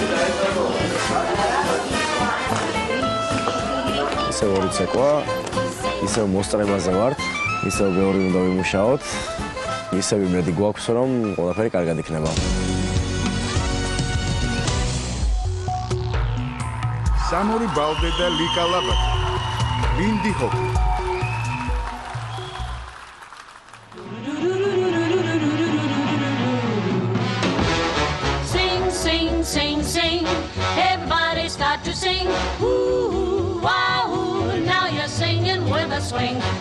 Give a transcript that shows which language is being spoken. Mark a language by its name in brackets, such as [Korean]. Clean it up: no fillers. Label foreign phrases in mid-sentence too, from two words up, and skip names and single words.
[Georgian] ისე ორი ცეკვა, ისე მოსწრებაზე ვართ, ისე მეორე უნდა ვიმუშაოთ, ისე იმედი გვაქვს, რომ ყველაფერი კარგად იქნება. სამორი ბალდე და ლიკა ლაბაკი. ლინდი ჰოპი. [English] Sing, everybody start to sing. Ooh, wow, now you're singing with a swing.